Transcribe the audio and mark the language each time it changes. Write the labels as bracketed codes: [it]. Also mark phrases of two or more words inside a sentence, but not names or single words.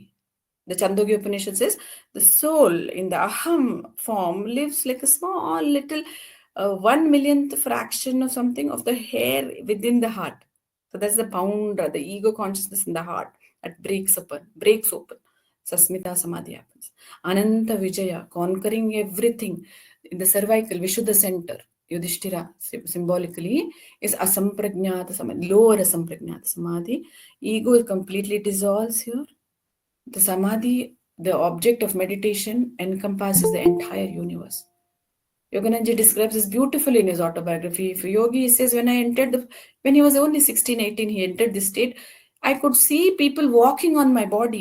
[en] The Chandogya Upanishad says the soul in the aham form lives like a small little 1 millionth fraction of something of the hair within the heart. So that's the pounder, the ego consciousness in the heart that breaks open. [sa] सास्मित समाधि [en] happens. Ananta Vijaya, conquering everything in the cervical, Vishuddha center. Yudhishthira symbolically is [sa] असम्प्रज्ञात समाधि, [en] lower [sa] असम्प्रज्ञात समाधि. [en] Ego completely dissolves here. The samadhi, the object of meditation, encompasses the entire universe. Yogananda describes this beautifully in his autobiography. For Yogi, he says, when he was only 16, 18, he entered this state, I could see people walking on my body.